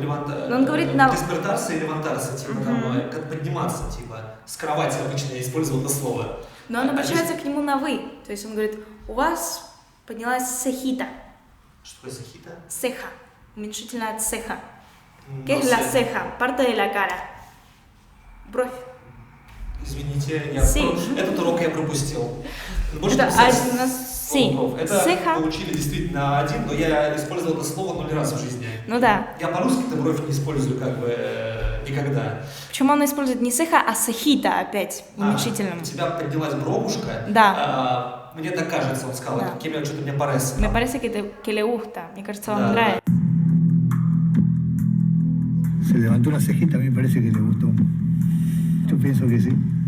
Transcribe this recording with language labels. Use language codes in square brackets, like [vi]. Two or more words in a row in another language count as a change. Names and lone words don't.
[ru] Но он говорит на- [es] despertarse y levantarse, [ru] типа, там, как подниматься, типа. С кровати обычно я использовал это слово. Но он обращается к нему на вы. То есть он говорит, у вас поднялась сехита. Что такое сахита? Ceja. Уменьшительно от ceja. Ну, [es] ¿Qué es la ceja? Parte de la cara. [ru] Бровь. Извините, я [es] Sí. [ru] этот урок я пропустил. Можете Это написать один у нас sí. уроков. Это [es] Ceja. [ru] получили действительно один, но я использовал это слово 0 раз в жизни. Ну да. Я по-русски-то бровь не использую как бы никогда. Почему он использует не ceja, а сехита опять в уменьшительном? У тебя поднялась бровушка. Да. Мне так кажется, он сказал, Да. кем я что-то мне парece. [es] Me parece que le gusta. [ru] Мне кажется, Да, вам нравится. [es] Se levantó una cejita, a mí me parece que le gustó. Yo pienso que sí.